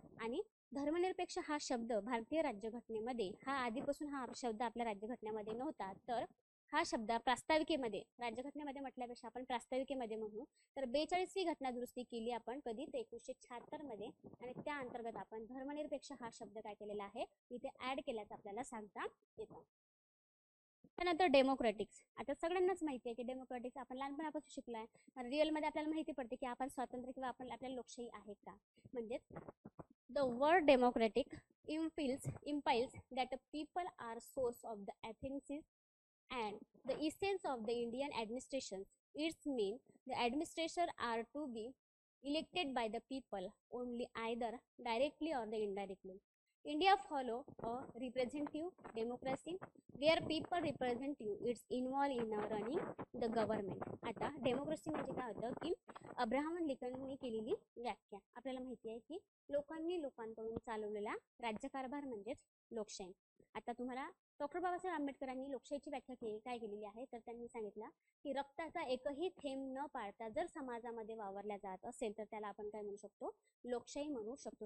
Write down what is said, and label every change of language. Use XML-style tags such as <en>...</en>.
<mr>आणि धर्मनिरपेक्ष हा शब्द भारतीय राज्यघटनेमध्ये हा आधीपासून हा शब्द आपल्या राज्यघटनेमध्ये नव्हता, तर हा शब्द प्रास्ताविकेमध्ये राज्यघटनेमध्ये म्हटल्यापेक्षा आपण प्रास्ताविकेमध्ये म्हणू तर 42वी घटना दुरुस्ती केली आपण कधी, तर 1976 मध्ये, आणि त्या अंतर्गत आपण धर्मनिरपेक्ष हा शब्द काय केलेला आहे इथे ऍड केल्याचं आपल्याला सांगता येतं. त्यानंतर डेमोक्रॅटिक्स. आता सगळ्यांनाच माहिती आहे की डेमोक्रॅटिक्स आपण लहानपणापासून शिकलाय, रिअलमध्ये आपल्याला माहिती पडते की आपण स्वातंत्र्य किंवा आपल्याला लोकशाही आहे का.</mr> <en>म्हणजेच the word democratic implies that the people are source of the ethics and the essence of the Indian administrations. Its mean the administrators are to be elected by the people only, either directly or the indirectly. India follow a representative democracy where people representative it's involved in running the government.</en> <mr>आता democracy म्हणजे काय होतं की Abraham लिंकनने केलेली व्याख्या आपल्याला माहिती आहे की लोकांनी लोकांकडून चालवलेला राज्यकारभार म्हणजेच लोकशाही. आता तुम्हाला डॉक्टर बाबासाहेब आंबेडकरांनी लोकशाहीची व्याख्या काय केलेली आहे, तर त्यांनी सांगितलं की रक्ताचा एकही थेंब न पाळता जर समाजामध्ये वावरल्या जात असेल तर त्याला आपण काय म्हणू शकतो, लोकशाही म्हणू शकतो.</mr>